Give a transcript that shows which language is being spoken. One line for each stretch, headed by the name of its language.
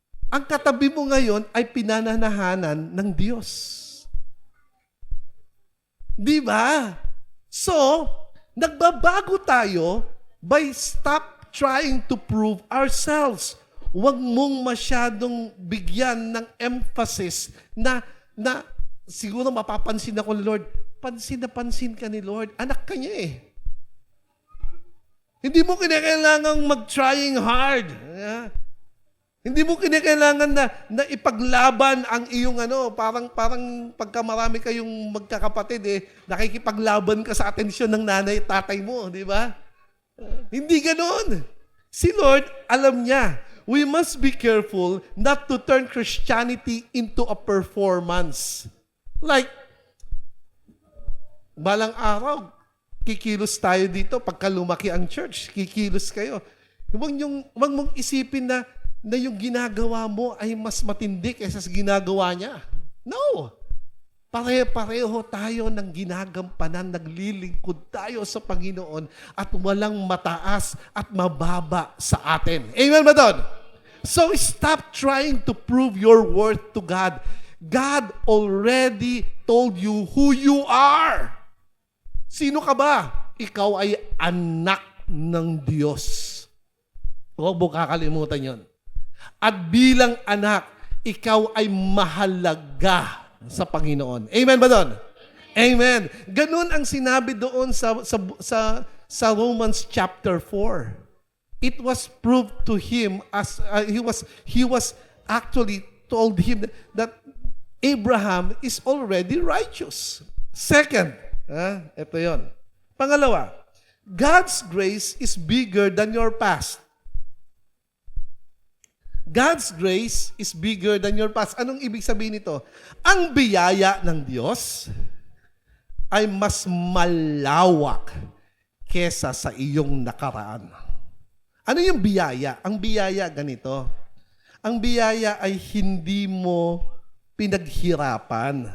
Filipino: Ang katabi mo ngayon ay pinananahanan ng Diyos. Di ba?
English: So,
Filipino: nagbabago tayo
English: by stop trying to prove ourselves.
Filipino: Huwag mong masyadong bigyan ng emphasis na siguro mapapansin ako ni Lord. Pansin na pansin ka ni Lord. Anak ka niya eh. Hindi mo kinakailangang mag-
English: trying hard.
Filipino: Hindi mo kinakailangan na ipaglaban ang iyong parang pagka marami kayong magkakapatid nakikipaglaban ka sa atensyon ng nanay at tatay mo, di ba? Hindi ganoon. Si Lord, alam niya,
English: we must be careful not to turn Christianity into a performance.
Filipino: Like, balang araw, kikilos tayo dito pagka lumaki ang church, kikilos kayo. Huwag mong isipin na yung ginagawa mo ay mas matindi kaysa sa ginagawa niya. No! Pare-pareho tayo ng ginagampanan, naglilingkod tayo sa Panginoon at walang mataas at mababa sa atin. Amen ba doon?
English: So stop trying to prove your worth to God. God already told you who you are.
Filipino: Sino ka ba? Ikaw ay anak ng Diyos. Huwag mo kakalimutan yon. At bilang anak, ikaw ay mahalaga sa Panginoon. Amen ba doon? Amen. Ganun ang sinabi doon sa Romans chapter 4.
English: It was proved to him as he was actually told him that Abraham is already righteous. Second,
Filipino: ito yon. Pangalawa,
English: God's grace is bigger than your past. God's grace is bigger than your past.
Filipino: Anong ibig sabihin nito? Ang biyaya ng Diyos ay mas malawak kesa sa iyong nakaraan. Ano yung biyaya? Ang biyaya ganito. Ang biyaya ay hindi mo pinaghirapan.